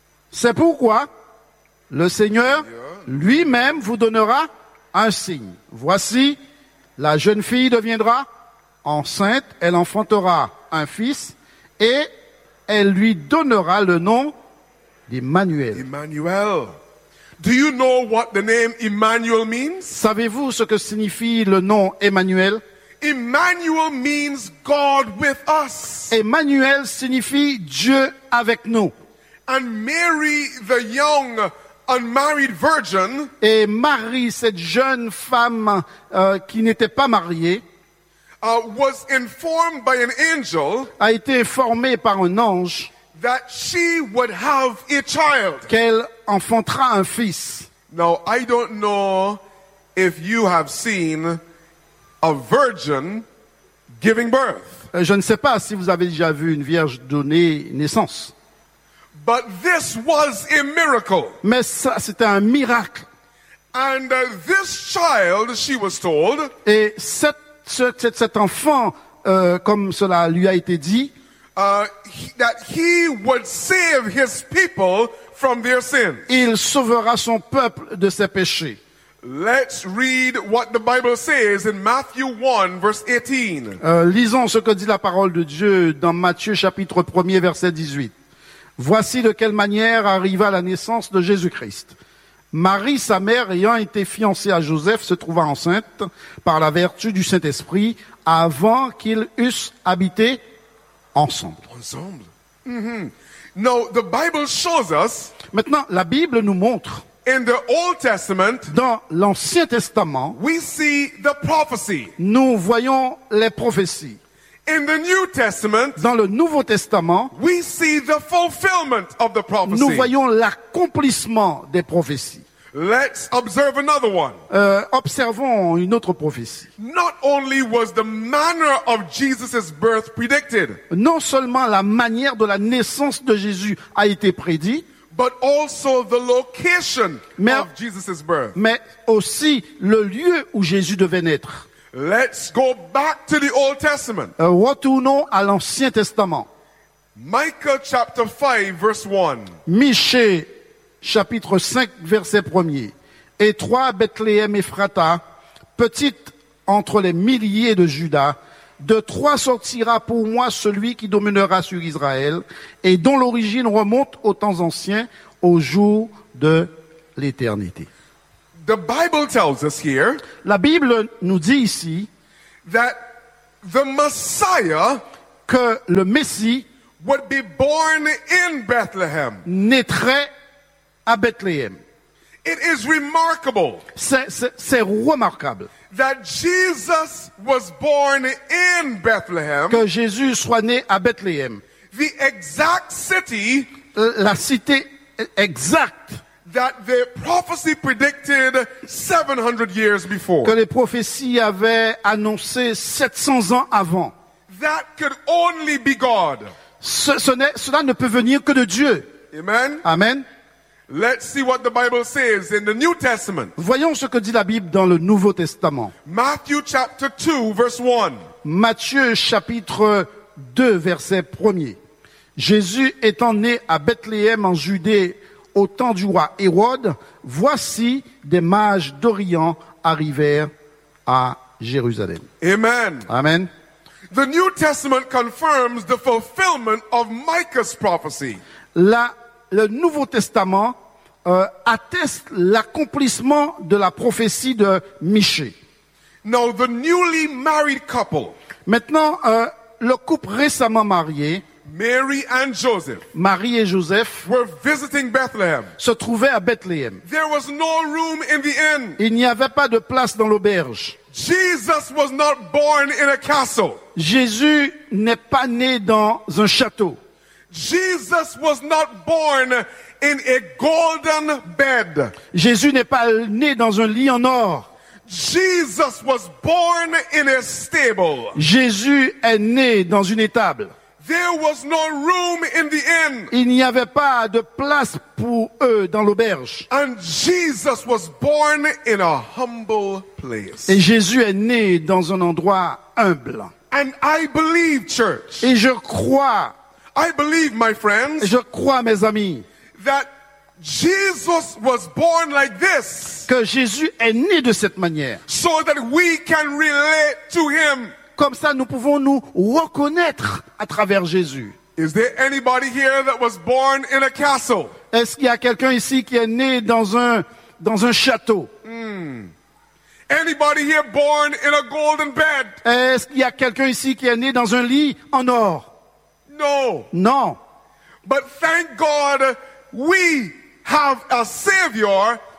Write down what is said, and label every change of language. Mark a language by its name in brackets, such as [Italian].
[French] C'est pourquoi le Seigneur lui-même vous donnera un signe. Voici, la jeune fille deviendra enceinte, elle enfantera un fils et elle lui donnera le nom d'Emmanuel. Emmanuel. [English] Do you know what the name Emmanuel means? [French] Savez-vous ce que signifie le nom Emmanuel? [English] Emmanuel means God with us. [French] Emmanuel signifie Dieu avec nous. [English] And Mary, the young unmarried virgin, [French] et Marie, cette jeune femme qui n'était pas mariée, [English] was informed by an angel, [French] a été informée par un ange, [English] that she would have a child. [French] Qu'elle enfantera un fils. [English] Now, I don't know if you have seen a virgin giving birth. [French] Je ne sais pas si vous avez déjà vu une vierge donner naissance. [English] But this was a miracle. [French] Mais ça, c'était un miracle. [English] And this child, she was told, [French] et cet enfant, comme cela lui a été dit, [English] that he would save his people from their sins. [French] Il sauvera son peuple de ses péchés. [English] Let's read what the Bible says in Matthew 1, verse 18. [French] Lisons ce que dit la parole de Dieu dans Matthieu, chapitre 1, verset 18. Voici de quelle manière arriva la naissance de Jésus-Christ. Marie, sa mère, ayant été fiancée à Joseph, se trouva enceinte par la vertu du Saint-Esprit avant qu'ils eussent habité ensemble. Ensemble. [English] Mm-hmm. Now, the Bible shows us, [French] maintenant, la Bible nous montre, [English] in the Old Testament, [French] dans l'Ancien Testament, [English] we see the prophecy. [French] Nous voyons les prophéties. [English] In the New Testament, [French] dans le Nouveau Testament, [English] we see the fulfillment of the prophecy. [French] Nous voyons l'accomplissement des prophéties. [English] Let's observe another one. [French] Observons une autre prophétie. [English] Not only was the manner of Jesus's birth predicted, [French] non seulement la manière de la naissance de Jésus a été prédite, [English] but also the location of Jesus's birth. [French] Mais aussi le lieu où Jésus devait naître. [English] Let's go back to the Old Testament. [French] Retournons à l'Ancien Testament. [English] Micah chapter 5 verse 1. [French] Michée chapitre 5 verset 1er. Et toi Bethléem Ephrata, petite entre les milliers de Juda, de toi sortira pour moi celui qui dominera sur Israël et dont l'origine remonte aux temps anciens, au jour de l'éternité. [English] The Bible tells us here, [French] la Bible nous dit ici, [English] that the Messiah, [French] que le Messie, [English] would be born in Bethlehem, [French] naîtrait à Bethléem. [English] It is remarkable, [French] c'est remarquable, [English] that Jesus was born in Bethlehem, [French] que Jésus soit né à Bethléem, [English] the exact city, [French] la cité exacte, [English] that the prophecy predicted 700 years before. [French] Que les prophéties avaient annoncé 700 ans avant. [English] That could only be God. [French] Cela ne peut venir que de Dieu. [English] Amen. [French] Amen. [English] Let's see what the Bible says in the New Testament. [French] Voyons ce que dit la Bible dans le Nouveau Testament. [English] Matthew chapter 2 verse 1. [French] Matthieu chapitre 2 verset 1er. Jésus étant né à Bethléem en Judée au temps du roi Hérode, voici des mages d'Orient arrivèrent à Jérusalem. [English] Amen. [French] Amen. [English] The New Testament confirms the fulfillment of Micah's prophecy. [French] Le Nouveau Testament atteste l'accomplissement de la prophétie de Michée. [English] Now, the newly married couple. [French] Maintenant, le couple récemment marié, [English] Mary and Joseph, [French] Marie et Joseph, [English] were visiting Bethlehem. [French] Se trouvaient à Bethléem. [English] There was no room in the inn. [French] Il n'y avait pas de place dans l'auberge. [English] Jesus was not born in a castle. [French] Jésus n'est pas né dans un château. [English] Jesus was not born in a golden bed. [French] Jésus n'est pas né dans un lit en or. [English] Jesus was born in a stable. [French] Jésus est né dans une étable. [English] There was no room in the inn. [French] Il n'y avait pas de place pour eux dans l'auberge. [English] And Jesus was born in a humble place. [French] Et Jésus est né dans un endroit humble. [English] And I believe, church. [French] Et je crois. [English] I believe, my friends. [French] Je crois, mes amis. [English] That Jesus was born like this. [French] Que Jésus est né de cette manière. [English] So that we can relate to him. [French] Comme ça, nous pouvons nous reconnaître à travers Jésus. [English] Is there anybody here that was born in a castle? [French] Est-ce qu'il y a quelqu'un ici qui est né dans un château? [English] Anybody here born in a golden bed? [French] Est-ce qu'il y a quelqu'un ici qui est né dans un lit en or? [English] No. [French] Non. [English] But thank God, we have a Savior